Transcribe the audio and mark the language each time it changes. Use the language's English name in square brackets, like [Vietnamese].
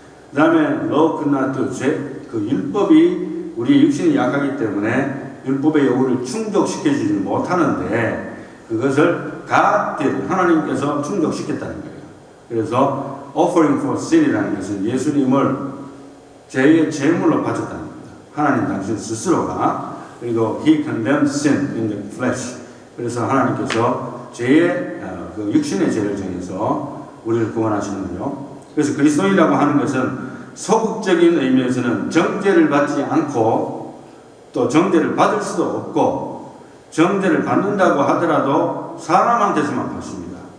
[Korean] 그 다음에 [English] law could not [Korean] 죄 그 율법이 우리 육신이 약하기 때문에 율법의 요구를 충족시켜주지 못하는데 그것을 [English] God did, [Korean] 하나님께서 충족시켰다는 거예요. 그래서 offering for sin이라는 것은 예수님을 죄의 제물로 바쳤다는 겁니다. 하나님 당신 스스로가. 그리고 [English] He condemned sin in the flesh. [Korean] 그래서 하나님께서 죄의 그 육신의 죄를 정해서 우리를 구원하시는데요. 그래서 그리스도인이라고 하는 것은 소극적인 의미에서는 정죄를 받지 않고 또 정죄를 받을 수도 없고 정죄를 받는다고 하더라도 사람한테서만 받습니다.